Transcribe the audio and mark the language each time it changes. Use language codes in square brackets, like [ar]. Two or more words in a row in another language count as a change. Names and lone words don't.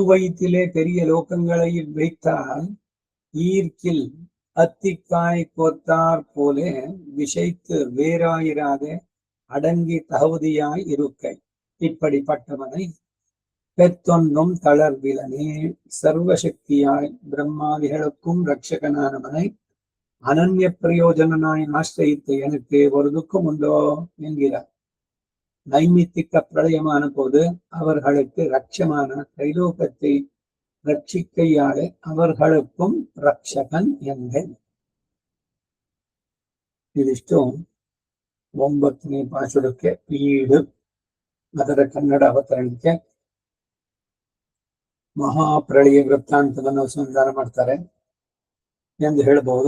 [ta] வயிற்றிலே பெரிய லோகங்களை வைத்தால் ஈர்க்கில் அத்திக்காய் கோத்தார் போலே விஷைத்து வேறாயிராதே அடங்கி தகுதியாய் இருக்கை, இப்படிப்பட்டவனை பெத்தொன்னும் தளர்விலனே, சர்வசக்தியாய் பிரம்மாதிகளுக்கும் ரட்சகனானவனை அனன்ய பிரயோஜனாய் ஆசிரியித்த எனக்கு ஒரு துக்கம் உண்டோ என்கிறார். நைமித்திக்க பிரளயமான போது அவர்களுக்கு ரட்சமான தைலோகத்தை ரட்சிக்கையாலே அவர்களுக்கும் ரட்சகன் ಎಂದೆನು. [kn] ಇದಿಷ್ಟು 9ನೇ ಪಾಶುರಕ್ಕೆ ಈಡು, ಅದರ ಕನ್ನಡ ಅವತರಣಿಕೆ. ಮಹಾಪ್ರಳಯ ವೃತ್ತಾಂತವನ್ನು ಸಂಧಾನ ಮಾಡ್ತಾರೆ ಎಂದು ಹೇಳಬಹುದು.